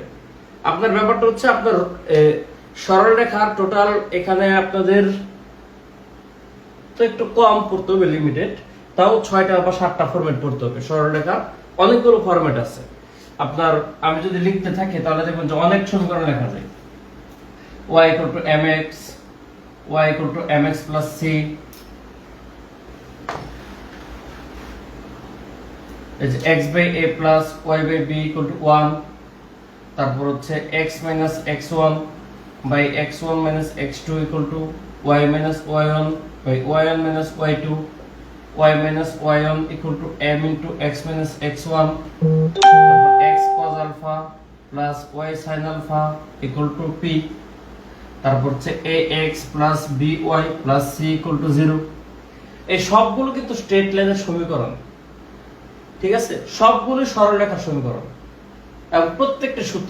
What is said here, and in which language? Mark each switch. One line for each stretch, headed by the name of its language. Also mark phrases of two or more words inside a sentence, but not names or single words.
Bangla: আপনার ব্যাপারটা হচ্ছে আপনার সরলরেখার টোটাল এখানে আপনাদের তো একটু কম পড়তে হবে, লিমিটেড, তাও 6টা বা 7টা ফরম্যাট পড়তে হবে। সরলরেখা অনেকগুলো ফরম্যাট আছে আপনার, আমি যদি লিখতে থাকি তাহলে দেখবেন যে অনেক সমীকরণ লেখা যায়। y = mx, y = mx + c, এই যে x/a + y/b = 1, তারপর হচ্ছে x - x1 / x1 - x2 = y - y1 / y1 - y2, y - y1 = m * x - x1, তারপর x cos alpha + y sin alpha = p, তারপর হচ্ছে ax + by + c = 0। এই সবগুলো কিন্তু
English: straight line-er
Bangla: সমীকরণ, ঠিক আছে, সবগুলো সরলরেখার সমীকরণ এবং প্রত্যেকটা সূত্র।